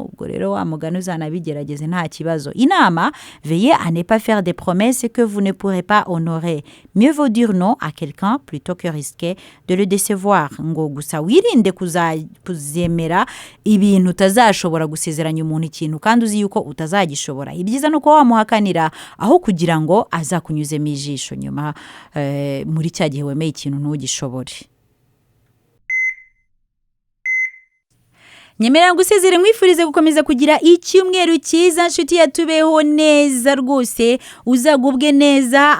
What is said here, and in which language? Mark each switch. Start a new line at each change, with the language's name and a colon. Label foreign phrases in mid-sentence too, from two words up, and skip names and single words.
Kinyarwanda: Ubwo rero wa mugani uzanabigerageze nta kibazo. Inama,
French: veillez à ne pas faire des promesses que vous ne pourrez pas honorer. Mieux vaut dire non à quelqu'un plutôt que risquer de le décevoir.
Kinyarwanda: Ngo gusa wirinde kuzemera ibintu utazashobora gusezeranya umuntu ikintu kandi uzi yuko utazagishobora. Ibyiza nuko wamuhakanira aho kugira ngo azakunyuzemo ijisho nyuma muri cya gihe wemeye ikintu ntugishobore. Nyemera ngusezere mwifurize gukomeza kugira icyumweru cyiza, nshuti yatubeho neza rwose, uzagubwe neza.